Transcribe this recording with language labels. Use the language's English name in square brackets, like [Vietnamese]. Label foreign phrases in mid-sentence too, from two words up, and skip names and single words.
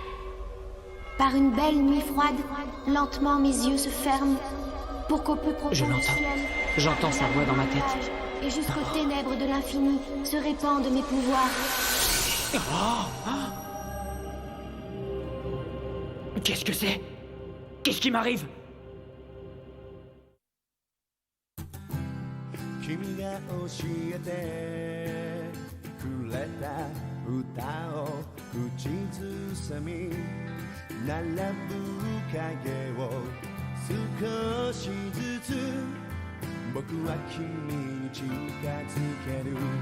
[French] Par une belle nuit froide, lentement mes yeux se ferment pour qu'au plus profond Je du l'entends. ciel, J'entends sa voix dans ma tête. et jusqu'aux ténèbres de l'infini se répandent mes pouvoirs. Qu'est-ce que c'est? Qu'est-ce qui m'arrive? [Japanese] 君が教えてくれた歌を口ずさみ並ぶ影を少しずつ僕は君に近づける